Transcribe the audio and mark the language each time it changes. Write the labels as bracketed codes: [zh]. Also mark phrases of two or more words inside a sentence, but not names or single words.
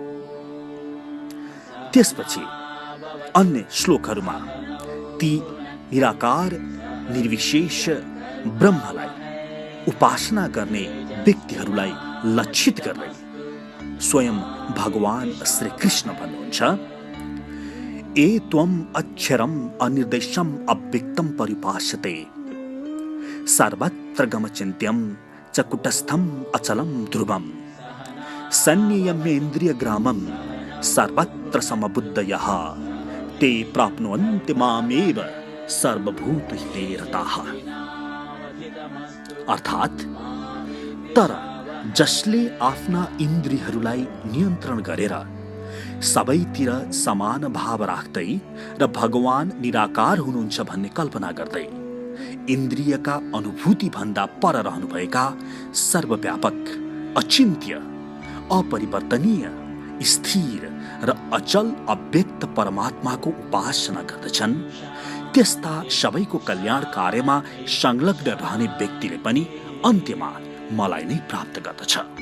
[ne] त्यसपछि अन्य श्लोकहरूमा ती निराकार निर्विशेष ब्रह्मलाई उपासना गर्ने व्यक्तिहरूलाई लक्षित गर्दै स्वयं भगवान श्री कृष्ण भन्नुहुन्छ, ए [sa] त्वम अक्षरम अनिर्देशम अव्यक्तम परिपास्यते सर्वत्र गमचिन्त्यम च कुटस्थम अचलम ध्रुवम सन्नियम्येन्द्रिय ग्रामम सर्वत्र समबुद्धयः ते प्राप्नुवन्ति मामेव सर्वभूतहिते रताः। [ne] अर्थात् तर जसले आफ्ना इन्द्रियहरूलाई नियन्त्रण गरेर सबैतिर समान भाव राख्दै र भगवान निराकार हुनुहुन्छ भन्ने कल्पना गर्दै इन्द्रियका अनुभूति भन्दा पर रहनुभएका सर्वव्यापक, अचिन्त्य, अपरिवर्तनीय, स्थिर र अचल अव्यक्त परमात्माको उपासना गर्दछन्, त्यस्ता सबैको कल्याण कार्यमा संलग्न रहने व्यक्तिले पनि अन्त्यमा मलाई नै प्राप्त गर्दछ।